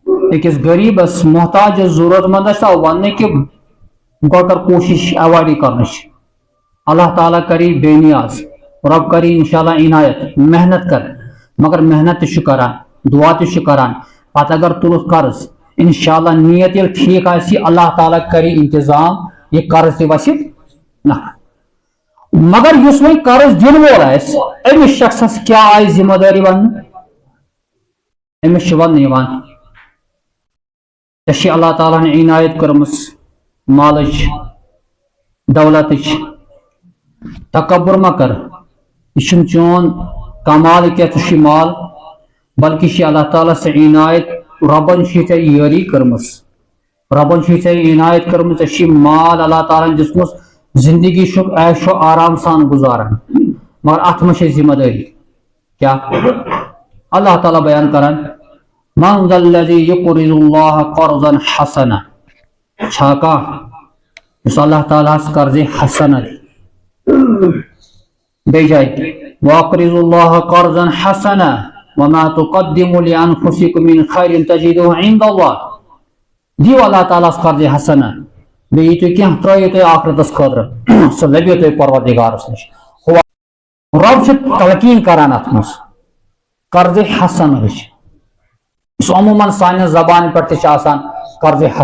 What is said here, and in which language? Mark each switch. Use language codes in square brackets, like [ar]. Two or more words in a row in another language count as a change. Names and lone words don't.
[ks] أکِس غریٖبس محتاج ضرورت مندس آو وننہٕ کہ گۄڈٕ کر کوٗشش ایوایڈٕے کرنٕچ اللہ تعالیٰ کری بے نیاز رب کری انشاءاللہ عنایت محنت کر مگر محنت تہِ چھُ کران دعا تہِ چھُ کران پتہٕ اگر تُلُتھ قرض انشاءاللہ نیت ییٚلہِ ٹھیٖک آسہِ اللہ تعالیٰ کری انتظام یہ قرض تہِ وسہِ نہ مگر یُس وۄنۍ قرض دِنہٕ وول آسہِ أمِس شخصس کیٛاہ آیہِ ذمہٕ دٲری وننہٕ أمِس چھُ وننہٕ یِوان ژےٚ چھِ اللہ تعالیٰ ہن عنایت کٔرمٕژ مالٕچ دولتٕچ تکبر مہ کر یہ چھُنہٕ چون کمال کینٛہہ ژٕ چھُے مال بلکہ چھِ اللہ تعالیٰ سے عنایت ربن چھِ ژےٚ یٲری کٔرمٕژ ربن چھِ ژےٚ عنایت کٔرمٕژ ژےٚ چھِ مال اللہ تعالیٰ ہن دِژمٕژ زندگی چھُکھ عیش و آرام سان گزاران مگر اتھ منٛز چھِ ذمہ دٲری کیٛاہ اللہ تعالیٰ بیان کران [ar] من ذا الذی یقرض اللہ قرضا حسنا [ks] چھا کانٛہہ یُس اللہ تعالیٰ ہس قرضِ حسنہ دی بیٚیہِ جایہِ [ar] واقرضوا اللہ قرضا حسنا وما تقدموا لانفسکم من خیر تجدوه عند اللہ [ks] دیو اللہ تعالیٰ ہس قرضِ حسنہ بیٚیہِ یہِ تُہۍ کینٛہہ ترٲیِو تُہۍ آخرتس خٲطرٕ سُہ لبیو تۄہہِ پروردگارس نِش رب چھُ تلقیٖن کران اتھ منٛز قرضِ حسنٕچ یُس عموٗمن سانہِ زبانہِ پٮ۪ٹھ تہِ چھِ آسان قرضِ